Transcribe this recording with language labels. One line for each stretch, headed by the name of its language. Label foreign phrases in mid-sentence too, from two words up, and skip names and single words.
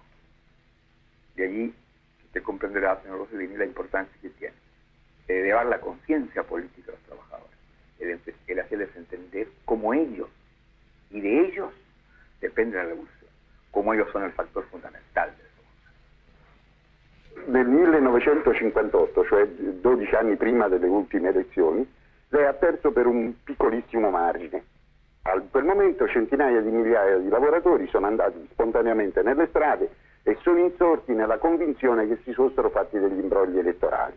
Spanish: De allí, usted comprenderá, señor Rossellini, la importancia que tiene de elevar la conciencia política de los trabajadores, el hacerles entender cómo ellos, y de ellos, depende la revolución, cómo ellos son el factor fundamental de eso.
Italian: Nel 1958, cioè 12 anni prima delle ultime elezioni, lei ha perso per un piccolissimo margine. A quel momento centinaia di migliaia di lavoratori sono andati spontaneamente nelle strade e sono insorti nella convinzione che si fossero fatti degli imbrogli elettorali.